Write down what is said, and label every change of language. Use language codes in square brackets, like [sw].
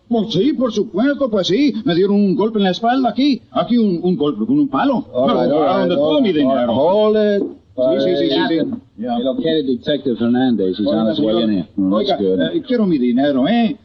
[es] Pues sí, por supuesto, pues sí. Me dieron un golpe en la espalda aquí. Aquí un golpe con un palo. Me robaron de todo mi dinero. [en] Hold it. [es] Sí. [en] They located Detective Hernandez. He's on his way in here. [es] Oiga, quiero mi dinero, ¿eh?